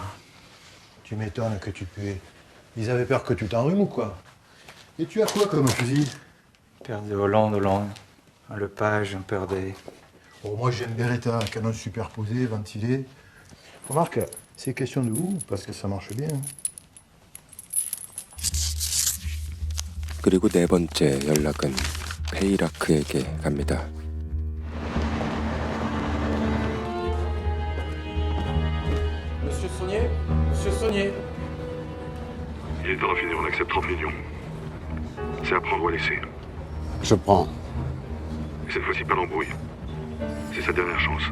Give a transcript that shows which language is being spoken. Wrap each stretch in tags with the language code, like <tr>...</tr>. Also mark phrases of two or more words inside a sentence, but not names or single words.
<fr>Tu m'étonnes que tu puais. Ils avaient peur que tu t'enrhumes ou quoi? Et tu as quoi comme fusil? Père de Hollande. Un Lepage, un Perdé. Oh, moi j'aime Beretta, canon superposé, ventilé. Remarque, c'est question de goût, parce que ça marche bien.</fr> <ko>그리고 네 번째 연락은 페이라크에게 갑니다.</ko> <fr>Monsieur Saunier? Monsieur Saunier? Il est temps de finir, on accepte 30 millions. C'est à prendre ou à laisser. Je prends. Et cette fois-ci, pas d'embrouille. C'est sa dernière chance.</fr>